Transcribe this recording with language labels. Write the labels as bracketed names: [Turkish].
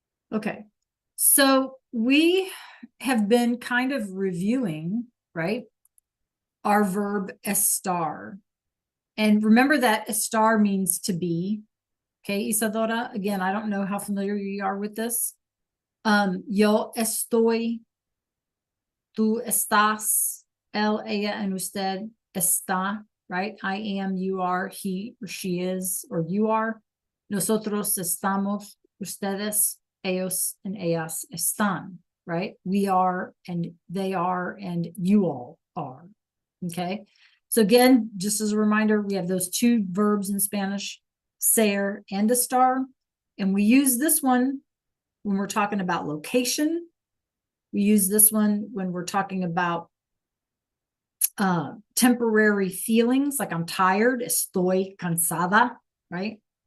[English] Okay. So we have been kind of reviewing, right, our verb estar. And remember that estar means to be. Okay, Isadora, again, I don't know how familiar you are with this. [Spanish] Yo estoy, tú estás, él, ella, and usted está, right? [English] I am, you are, he or she is, or you are. [Spanish] Nosotros estamos, ustedes, ellos, and ellas están, right? [English] We are, and they are, and you all are. Okay. So again, just as a reminder, we have those two verbs in Spanish, ser and estar. And we use this one when we're talking about location. We use this one when we're talking about temporary feelings, like I'm tired, [Spanish] estoy cansada, [English] right?